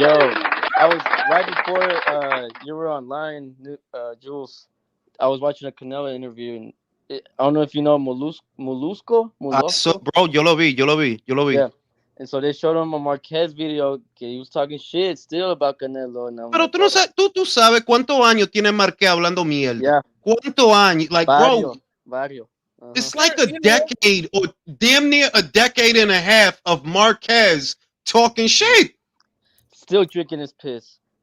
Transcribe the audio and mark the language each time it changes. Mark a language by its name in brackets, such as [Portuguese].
[English] Yo, I was right before you were online, Jules. I was watching a Canelo interview, and I don't know if you know Molusco. [Spanish] Bro, yo lo vi. [English] Yeah. And so they showed him a Marquez video que he was talking shit still about Canelo. [Spanish] Pero tú no sabes, tú sabes cuántos años tiene Marquez hablando mierda. [English] Yeah. [Spanish] ¿Cuántos años? Like, Barrio. [English] It's like a decade or damn near a decade and a half of Marquez talking shit. Still drinking his piss.